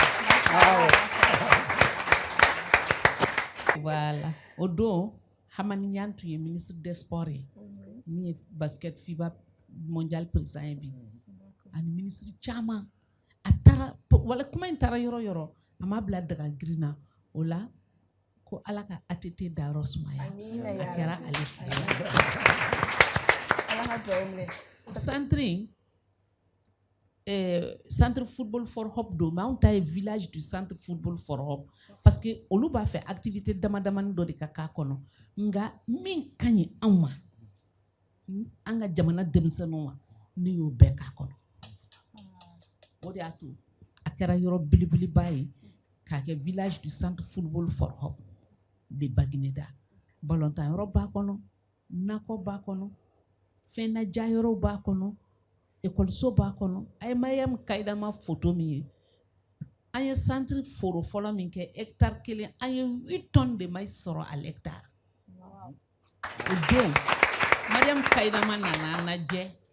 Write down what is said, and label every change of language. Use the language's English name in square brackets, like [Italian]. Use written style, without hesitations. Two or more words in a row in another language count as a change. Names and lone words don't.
[Bambara] voilà o don Hamani Ɲan tun ye [French] ministre des sports [Bambara] ye min ye basket FIBA [French] mondial président [Bambara] ye bi ani ministre caman a taara wala kuma in taara yɔrɔ yɔrɔ a ma bila daga girin na o la ko ala ka ATT dayɔrɔ sumaya a kɛra ale centre football for hope don mais anw ta ye [French] village du centre football for hope parce que [Bambara] olu b'a fɛ activité damadamani dɔ de ka k'a kɔnɔ nka min ka ɲi anw ma an ka jamana denmisɛnninw ma ne y'o bɛɛ k'a kɔnɔ o de y'a to a kɛra yɔrɔ belebeleba ye k'a kɛ [French] village du centre football for hope [Bambara] de Bagineda balontan yɔrɔ b'a kɔnɔ nakɔ b'a kɔnɔ fɛn na ja yɔrɔ b'a kɔnɔ ekɔliso b'a kɔnɔ a ye Mariam Kayidama photo min ye an ye centre foro fɔlɔ min kɛ hectare 1 an ye 8 [French] tonnes de maïs [Bambara] sɔrɔ [French] à l'hectare [Bambara] o don Mariam Kayidama nana an lajɛ